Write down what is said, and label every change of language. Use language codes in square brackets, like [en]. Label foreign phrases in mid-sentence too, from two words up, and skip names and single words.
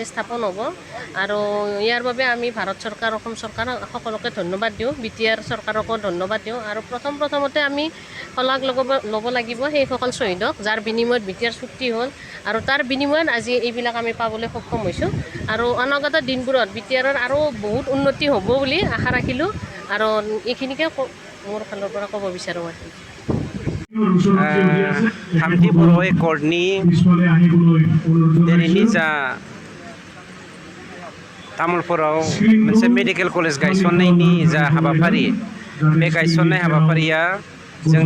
[as] স্থাপন হ'ব আৰু ইয়াৰ বাবে আমি ভাৰত চৰকাৰ অসম চৰকাৰ সকলোকে ধন্যবাদ দিওঁ বিটিআৰ চৰকাৰকো ধন্যবাদ দিওঁ আৰু প্ৰথমতে আমি শলাগ ল'ব লাগিব সেইসকল শ্বহীদক যাৰ বিনিময়ত বিটিআৰ চুক্তি হ'ল আৰু তাৰ বিনিময়ত আজি এইবিলাক আমি পাবলৈ সক্ষম হৈছোঁ আৰু অনাগত দিনবোৰত বিটিআৰৰ আৰু বহুত উন্নতি হ'ব বুলি আশা ৰাখিলোঁ আৰু এইখিনিকে মোৰ ফালৰ পৰা ক'ব বিচাৰোঁ মই। [brx] थामथि बर' एकर्डनि दिनैनि जा तामुलपुराव मोनसे मेडिकेल कलेज गायसननायनि जा हाबाफारि बे गायसननाय हाबाफारिया जोंनि